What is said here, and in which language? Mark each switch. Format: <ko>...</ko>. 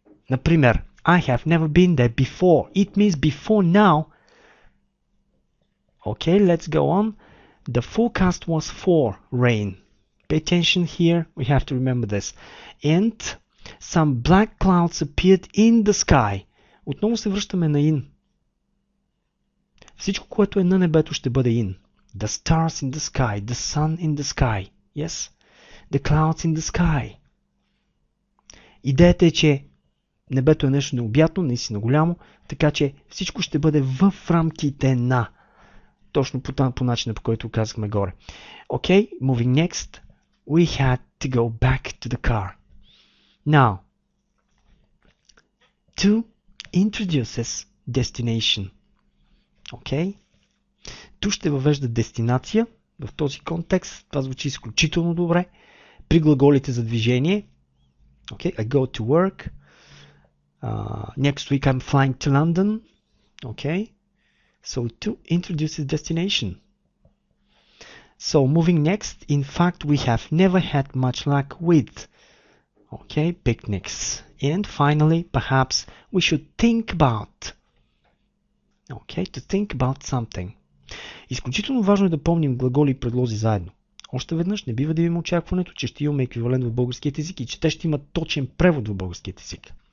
<en>Например, I have never been there before. It means before now. Okay, let's go on. The forecast was for rain. Pay attention here. We have to remember this. And some black clouds appeared in the sky.</en> <bg>Отново се връщаме на in. Всичко, което е на небето, ще бъде in.</bg> <en>The stars in the sky. The sun in the sky. Yes? The clouds in the sky.</en> <bg>Идеята е, че небето е нещо необятно, наистина голямо, така че всичко ще бъде в рамките на. Точно по начина, по който казахме горе.</bg> <en>Okay, moving next. We had to go back to the car. Now, to introduces destination. Okay?</en> <bg>Tu ще въвежда дестинация в този контекст. Това звучи изключително добре. При глаголите за движение.</bg> <en>Okay, I go to work. Next week I'm flying to London. Okay, so to introduce the destination. So moving next, in fact, we have never had much luck with, okay, picnics. And finally, perhaps we should think about, okay, to think about something.</en> <bg>Изключително важно е да помним глаголи и предлози заедно. Още веднъж, не бива да имаме очакването, че ще имаме еквивалент в българският език и че те ще имат точен превод в българският език.</bg>